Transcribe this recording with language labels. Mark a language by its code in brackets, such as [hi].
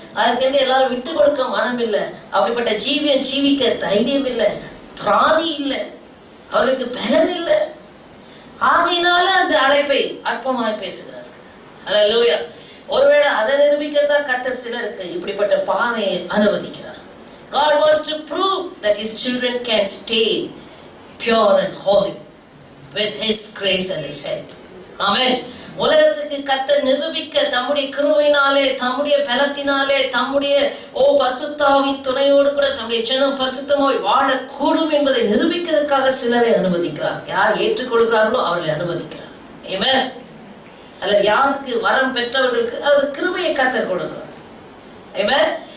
[ta] அதுக்கு எல்லாரும் விட்டு கொடுக்க மனம் இல்லை. அப்படிப்பட்ட ஜீவியம் ஜீவிக்க தைரியம் இல்லை, திராணி இல்லை, அவருக்கு பலன் இல்லை. ஆகையினால அந்த அழைப்பை அற்பமாய் பேசுகிறார்கள். அல்லேலூயா. ஒருவேளை அதை நிரூபிக்கத்தான் கர்த்தர் சிலருக்கு இப்படிப்பட்ட பாதையை அனுமதிக்கிறார். [en] God wants to prove that his children can stay pure and holy with his grace and his help. Amen. [ta] உலகத்துக்கு கர்த்தர் நிரூபிக்க தம்முடைய கிருபையினாலே, தம்முடைய பலத்தினாலே, தம்முடைய பரிசுத்தாவின் துணையோடு கூட தம்முடைய ஜனம் பரிசுத்தமாய் வாழக்கூடும் என்பதை நிரூபிக்கிறதுக்காக சிலரை அனுமதிக்கிறார். யார் ஏற்றுக்கொள்கிறார்களோ அவர்களை அனுமதிக்கிறார். ஆமென். அல்ல, யாருக்கு வரம் பெற்றவர்களுக்கு அது கிருபையை கர்த்தர் கொடுக்கிறார். ஆமென்.